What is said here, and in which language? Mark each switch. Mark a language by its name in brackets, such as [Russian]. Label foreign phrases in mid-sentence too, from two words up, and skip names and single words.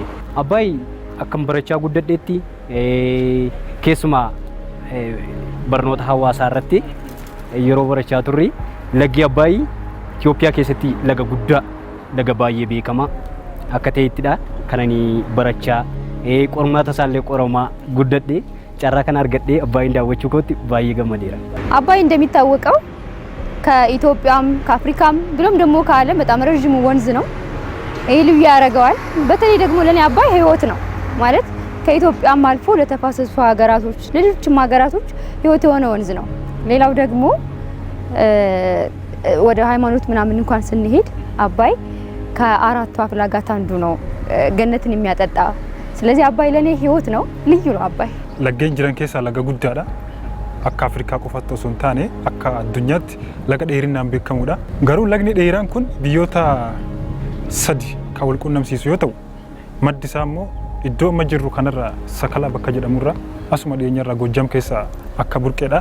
[Oromo] Abbayyi akkam barachaa guddadheetti keessumaa barnoota hawaasaa irratti yeroo barachaa turre laggi Abbayyi Itoophiyaa keessatti laga guddaa laga baay'ee beekama akka ta'ettidha kanani barachaa qormaata isaallee qoramaa guddadhe carraa kan argadhe Abbayyin daawwachuu kootti baay'ee gammadeera. [Amharic] Abbayይ እንደሚታወቀው ከኢትዮጵያም ከአፍሪካም ብሎም ደግሞ ከዓለም በጣም ረጅሙ ወንዝ ነው። ይሄ ልዩ ያደርገዋል። በተለይ ደግሞ ለኔ አባይ ህይወት ነው ማለት ከኢትዮጵያም አልፎ ለተፋሰሱ ሀገራቶች ለሌሎችም ሀገራቶች ህይወት የሆነ ወንዝ ነው። ሌላው ደግሞ ወደ ሃይማኖት ምናምን እንኳን ስንሄድ አባይ ከአራቱ አፍላጋት አንዱ ነው ገነትን የሚያጠጣ። ስለዚህ አባይ ለኔ ህይወት ነው፣ ልዩ ነው አባይ። [Oromo] lageny jiren keessa laga guddaa akka Afrikaa qofaatti osoo hin taane akka addunyaatti laga dheerinaan beekamudha. Garuu lagni dheeraan kun biyyoota sadi kan wal quunnamsiisu yoo ta'u, maddi isaa immoo iddoo amma jirru kanarra Sakalaa bakka jedhamurra asuma dhiyeenyarra Gojjam keessa akka burqeedha.